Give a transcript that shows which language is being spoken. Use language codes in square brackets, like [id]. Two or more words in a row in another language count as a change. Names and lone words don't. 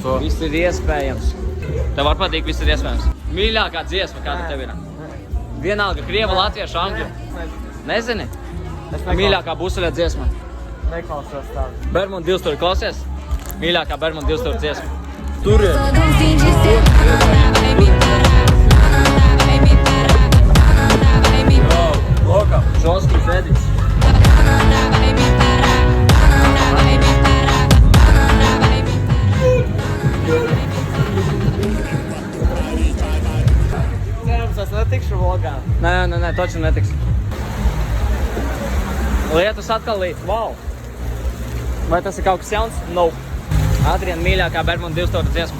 [lv] Viss ir iespējams. Tev var patīt, viss ir iespējams. Mīļākā dziesma, kāda tev ir? Vienalga, Krieva, Latviešu, Angļu. Nezini? Mīļākā Busoļa dziesma. Neklausos tādu. Bermuda divstūri klausies? Mīļākā Bermuda divstūri dziesma. Tur ir. [pt] Todo fim de semana vai me parar, vai me parar, vai me parar, [lv] Lokam. Žoskis Edits. [pt] vai me parar, vai me parar, vai me [lv] Cerams, es netikšu vlogā. Nē, toču netiks. Lietus atkal līdz, wow! Vai tas ir kaut kas jauns? No. Adriana mīļākā Bermuda divstūri dziesma.